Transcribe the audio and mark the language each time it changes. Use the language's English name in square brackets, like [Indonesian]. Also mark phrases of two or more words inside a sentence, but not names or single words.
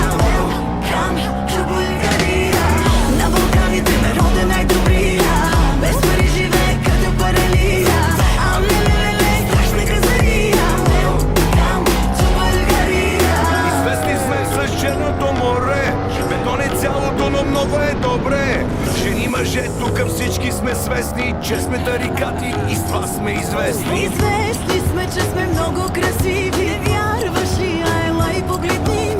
[English] Welcome to Bulgaria. [Bulgarian] На Балканите народа най-добрия, без пари живее като паралия. Лелелеле, страшна казария. [English] Welcome to Bulgaria. [Bulgarian] Известни сме с Черното море, бетон е цялото, но много е добре. Жени, мъже, тук всички сме свестни, че сме тарикати и с това сме известни. Известни сме, че сме много красиви. Вярваш ли, ела и погледни.